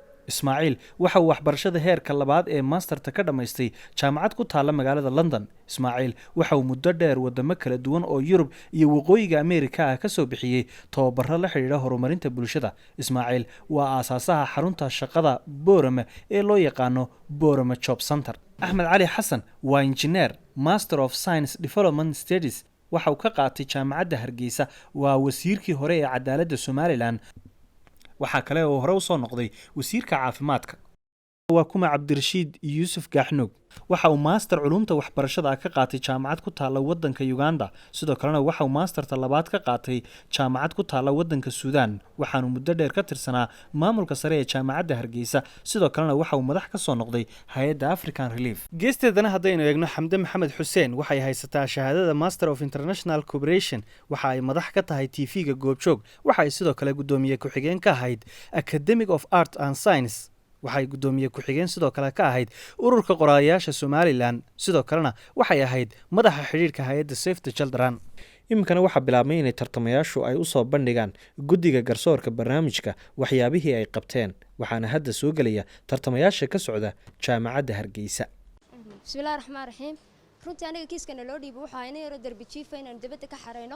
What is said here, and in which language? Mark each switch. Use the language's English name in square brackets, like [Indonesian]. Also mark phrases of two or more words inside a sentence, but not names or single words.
[Somali] ismaaciil waxa uu waxbarashada heerka labaad ee maasterta ka dhammaystay jaamacad ku taalla magaalada london. ismaaciil waxa uu muddo dheer wadamo kala duwan oo yurub iyo waqooyiga ameerika ah ka soo bixiyey tababaro la xidhiidha horumarinta bulshada. ismaaciil waa aasaasaha xarunta shaqada boorame ee loo yaqaano boorame job center. axmed cali xasan waa injineer [English] master of science development studies [Somali] waxa uu ka qaatay jaamacadda hargeysa. waa wasiirkii hore ee cadaaladda somalilan. waxaa kale oo hore usoo noqday wasiirka caafimaadka. waa kuma cabdirashiid yuusuf gaaxnuug waxa uu maaster culumta waxbarashada ka qaatay jaamacad ku taalla waddanka uganda. sidoo kalena waxa uu maasterta labaad ka qaatay jaamacad ku taalla waddanka suudaan. waxaanu muddo dheer ka tirsanaa maamulka sare ee jaamacadda hargeysa. sidoo kalena waxa uu madax ka soo noqday hay-adda [English] african relief. [Somali] geesteedana haddaynu eegno xamde maxamed xuseen waxay haysataa shahaadada [English] master of international cooperation. [Somali] waxa ay madax ka tahay tv-ga goobjoog. waxa ay sidoo kale guddoomiye ku-xigeen ka ahayd [English] academic of art and science. [Somali] waxay guddoomiye ku-xigeen sidoo kale ka ahayd ururka qorayaasha somalilan. sidoo kalena waxay ahayd madaxa xidhiirka hay-adda [English] safe the children. [Somali] iminkana waxaa bilaabmay inay tartamayaashu ay usoo bandhigaan guddiga garsoorka barnaamijka waxyaabihii ay qabteen. waxaana hadda soo gelaya tartamayaasha ka socda jaamacadda hargeysa. [Arabic] بسم الله الرحمن الرحيم. [Somali] runtii aniga kiiskana loo dhiibo waxaa ina yaro darbi jiifa inaan dibadda ka xareyno.